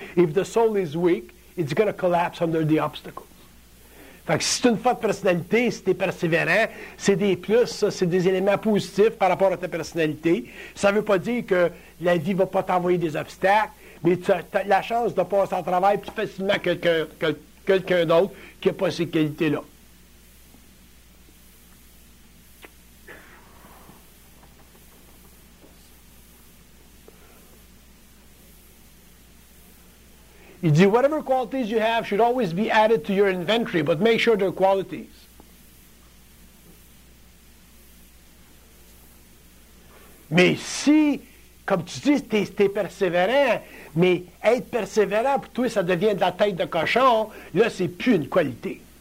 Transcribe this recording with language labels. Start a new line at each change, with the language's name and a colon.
English: If the soul is weak, it's going to collapse under the obstacles.
French: Fait que si c'est une forte personnalité, si tu es persévérant, c'est des plus, ça, c'est des éléments positifs par rapport à ta personnalité. Ça ne veut pas dire que la vie ne va pas t'envoyer des obstacles, mais tu as la chance de passer au travail plus facilement que quelqu'un d'autre qui n'a pas ces qualités-là.
English: He said, whatever qualities you have should always be added to your inventory, but make sure they're qualities.
French: Mais si, comme tu dis, t'es persévérant, mais être persévérant, pour toi, ça devient de la tête de cochon, là, c'est plus une qualité.